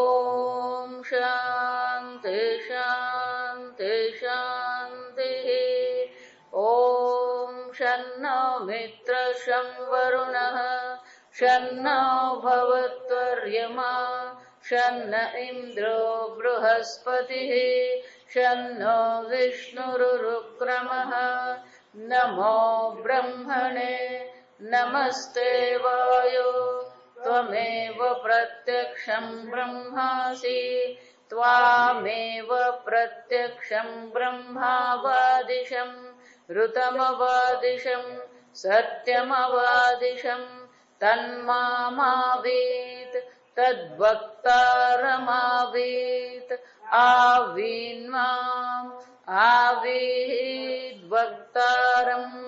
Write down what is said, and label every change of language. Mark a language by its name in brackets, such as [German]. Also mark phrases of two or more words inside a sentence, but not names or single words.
[Sanskrit] शान्ति शान्ति शान्तिः ॐ शन्नो मित्रः शं वरुणः शन्नो भवत्वर्यमा शन्न इन्द्रो बृहस्पतिः शन्नो विष्णुरुक्रमः नमो ब्रह्मणे नमस्ते वायो त्वमेव प्रत्यक्षं ब्रह्मासि ત્વામેવ પ્રત્યક્ષમ બ્રહ્માવાદિશમ ઋતમવાદિશમ સત્યમવાદિશમ તન્મામાવેત તદ્વક્તારમાવેત આવીન્મામ આવેદ વક્તારમ.